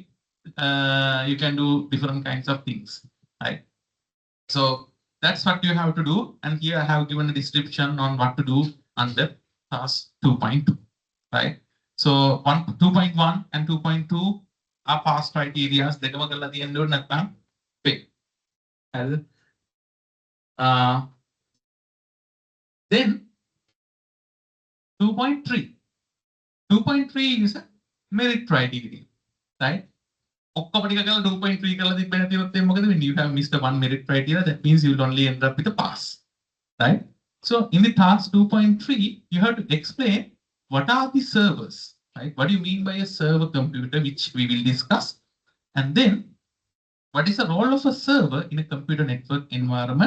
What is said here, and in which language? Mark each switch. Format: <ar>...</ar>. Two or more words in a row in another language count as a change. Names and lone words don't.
<en>You can do different kinds of things, right? So that's what you have to do. And here I have given a description on what to do under task 2.2, right? So 2.1 and 2.2 are pass criteria.</en> <si>දෙකම කරලා තියෙන්න ඕනේ නැත්නම් fail. හරිද?</si> <en>Then 2.3. 2.3 is a merit criteria, right?</en> <si>ඔක්කොම ටික කරලා 2.3 කරලා තිබ්බ නැතිවත් එන්නේ මොකද වෙන්නේ?</si> <en>You have missed the one merit criteria. That means you will only end up with a pass, right? So in the task 2.3, you have to explain what are the servers, right? What do you mean by a server computer, which we will discuss. And then what is the role of a server in a computer network environment.</en>